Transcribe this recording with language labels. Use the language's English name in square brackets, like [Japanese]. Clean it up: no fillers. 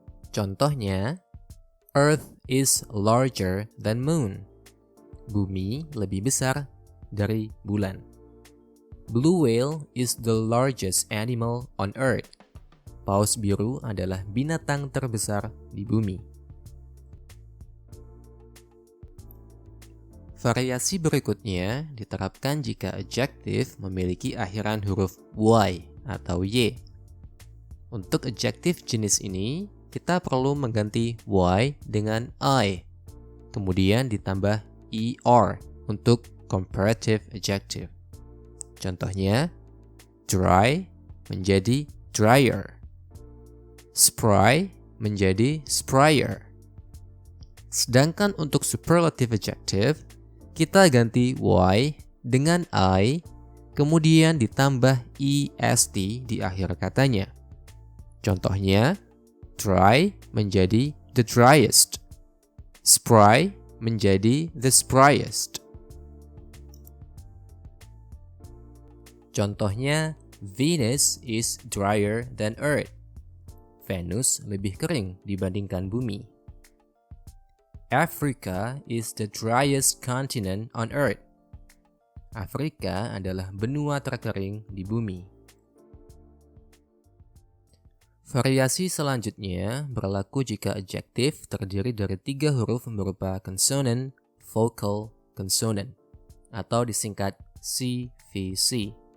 [Indonesian] Contohnya, [English] Earth is larger than moon. [Indonesian] Bumi lebih besar dari bulan. [English] Blue whale is the largest animal on Earth. [Indonesian] Paus biru adalah binatang terbesar di bumi. Variasi berikutnya diterapkan jika adjektif memiliki akhiran huruf y atau y. Untuk adjektif jenis ini, kita perlu mengganti y dengan I, kemudian ditambah er untuk comparative adjective. Contohnya, dry menjadi drier, spry menjadi spryer. Sedangkan untuk superlative adjective, kita ganti y dengan I, kemudian ditambah est di akhir katanya. Contohnya, dry menjadi the driest, spry menjadi the spryest. Contohnya, [English] Venus is drier than Earth. [Indonesian] Venus lebih kering dibandingkan bumi. [English] Africa is the driest continent on Earth. [Indonesian] Afrika adalah benua terkering di bumi. Variasi selanjutnya berlaku jika adjektif terdiri dari 3 huruf berupa consonant, vocal, consonant, atau disingkat CVC.